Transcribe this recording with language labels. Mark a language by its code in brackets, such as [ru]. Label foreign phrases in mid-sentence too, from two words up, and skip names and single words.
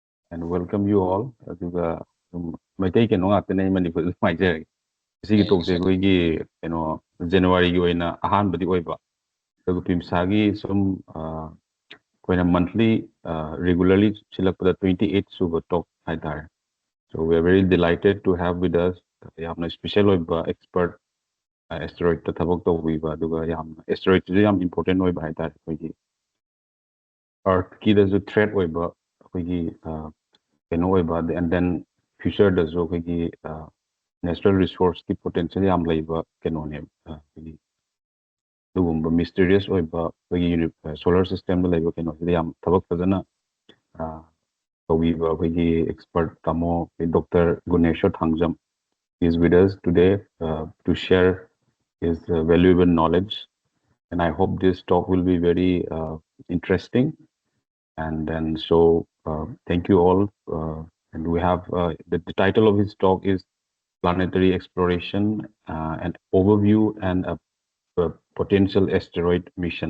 [en] and welcome you all. [mni] ꯑꯗꯨꯒ ꯃꯩꯇꯩ ꯀꯩꯅꯣ ꯉꯥꯛꯇꯅꯦ ꯃꯅꯤꯄꯨꯔꯗ ꯅꯨꯡꯉꯥꯏꯖꯔꯒꯦ ꯁꯤꯒꯤ ꯇꯣꯛꯁꯦ ꯑꯩꯈꯣꯏꯒꯤ ꯀꯩꯅꯣ ꯖꯅꯋꯥꯔꯤꯒꯤ ꯑꯣꯏꯅ ꯑꯍꯥꯟꯕꯗꯤ ꯑꯣꯏꯕ ꯑꯗꯨꯒ ꯄꯤꯝꯁꯥꯒꯤ ꯁꯨꯝ ꯑꯩꯈꯣꯏꯅ ꯃꯟꯊꯂꯤ ꯔꯤꯒꯨꯂꯔꯂꯤ ꯁꯤꯜꯂꯛꯄꯗ 28 ꯁꯨꯕ ꯇꯣꯛ ꯍꯥꯏꯇꯥꯔꯦ. [en] So we are very delighted to have with us [mni] ꯌꯥꯝꯅ ꯁ꯭ꯄꯦꯁꯦꯜ ꯑꯣꯏꯕ ꯑꯦꯛꯁꯄꯔꯠ ꯑꯦꯁꯇꯔꯣꯏꯗꯇ ꯊꯕꯛ ꯇꯧꯕꯤꯕ ꯑꯗꯨꯒ ꯌꯥꯝꯅ ꯑꯦꯁꯇꯔꯣꯏꯗꯁꯤꯁꯨ ꯌꯥꯝ ꯏꯝꯄꯣꯔꯇꯦꯟ ꯑꯣꯏꯕ ꯍꯥꯏꯇꯥꯔꯦ. ꯑꯩꯈꯣꯏꯒꯤ ꯑꯔꯊꯀꯤꯗꯁꯨ ꯊ꯭ꯔꯦꯠ ꯑꯣꯏꯕ ꯑꯩꯈꯣꯏꯒꯤ ꯀꯩꯅꯣ ꯑꯣꯏꯕ ꯑꯦꯟ ꯗꯦꯟ ꯐ꯭ꯌꯨꯆꯔꯗꯁꯨ ꯑꯩꯈꯣꯏꯒꯤ [en] natural resources [mni] ꯄꯣꯇꯦꯟꯁꯤꯌꯦꯜ ꯌꯥꯝ ꯂꯩꯕ ꯀꯩꯅꯣꯅꯦꯕ ꯑꯩꯈꯣꯏꯒꯤ ꯑꯗꯨꯒꯨꯝꯕ ꯃꯤꯁꯇꯔꯤꯌꯁ ꯑꯣꯏꯕ ꯑꯩꯈꯣꯏꯒꯤ [en] solar system [mni] ꯂꯩꯕ ꯀꯩꯅꯣꯁꯤꯗ ꯌꯥꯝ ꯊꯕꯛ ꯐꯖꯅ taubiba akhoi expert tamo Dr. [en] Guneshwar Thangjam is with us today to share his valuable knowledge, and I hope this talk will be very interesting. And then thank you all, and we have the title of his talk is Planetary Exploration, an Overview and a Potential Asteroid Mission.